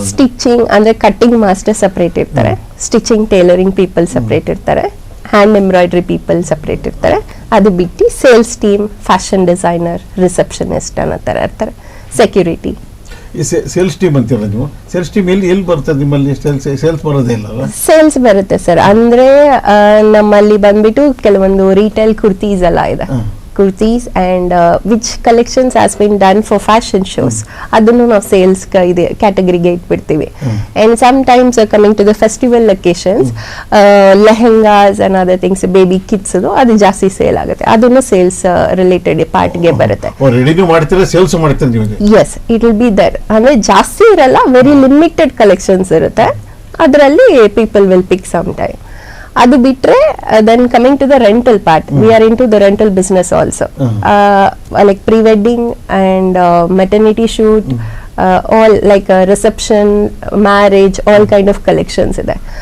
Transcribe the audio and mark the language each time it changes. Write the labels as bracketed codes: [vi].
[kn] Stitching ಅಂದ್ರೆ cutting master separate ಇರ್ತಾರೆ, stitching tailoring people separate ಇರ್ತಾರೆ, ಹ್ಯಾಂಡ್ ಎಂಬ್ರಾಯ್ಡ್ರಿ ಪೀಪಲ್ ಸಪರೇಟ್ ಇರ್ತಾರೆ. ಅದು ಬಿಟ್ಟು sales team, fashion designer, receptionist ಅನ್ನೋ ಥರ ಇರ್ತಾರೆ, ಸೆಕ್ಯೂರಿಟಿ. ಈ ಸೇಲ್ಸ್ ಟೀಮ್ ಅಂತೀರ ನೀವು, ಸೇಲ್ಸ್ ಟೀಮ್ ಎಲ್ಲಿ ಬರ್ತದೆ ನಿಮ್ಮಲ್ಲಿ? ಸೇಲ್ಸ್ ಬರೋದೇ ಇಲ್ಲ? ಸೇಲ್ಸ್ ಬರುತ್ತೆ ಸರ್. ಅಂದ್ರೆ ನಮ್ಮಲ್ಲಿ ಬಂದ್ಬಿಟ್ಟು ಕೆಲವೊಂದು ರೀಟೇಲ್ ಕುರ್ತೀಸ್ ಎಲ್ಲ ಇದೆ, [en] kurtis and which collections has been done for fashion shows. [kn] ಅದನ್ನು ನಾವು ಸೇಲ್ಸ್ ಇದೆ ಕ್ಯಾಟಗರಿಗೆ ಇಟ್ಬಿಡ್ತೀವಿ. [en] And sometimes coming to the festival occasions, lehengas and other things, baby kids [kn] ಅದು ಜಾಸ್ತಿ ಸೇಲ್ ಆಗುತ್ತೆ, ಅದನ್ನು ಸೇಲ್ಸ್ ರಿಲೇಟೆಡ್ ಪಾರ್ಟ್ಗೆ ಬರುತ್ತೆ. ರೆಡಿನೂ ಮಾಡ್ತೀರಾ, ಸೇಲ್ಸ್ ಮಾಡ್ತೀರಾ ನೀವು? [en] Yes, it will be there. [kn] ಅಂದ್ರೆ ಜಾಸ್ತಿ ಇರಲ್ಲ, ವೆರಿ ಲಿಮಿಟೆಡ್ ಕಲೆಕ್ಷನ್ಸ್ ಇರುತ್ತೆ, ಅದರಲ್ಲಿ [en] People will pick some time. [kn] ಅದು ಬಿಟ್ರೆ [en] Then coming to the rental part, we are into the rental business also, like pre wedding and maternity shoot, all like reception, marriage, all kind of collections ಇದೆ.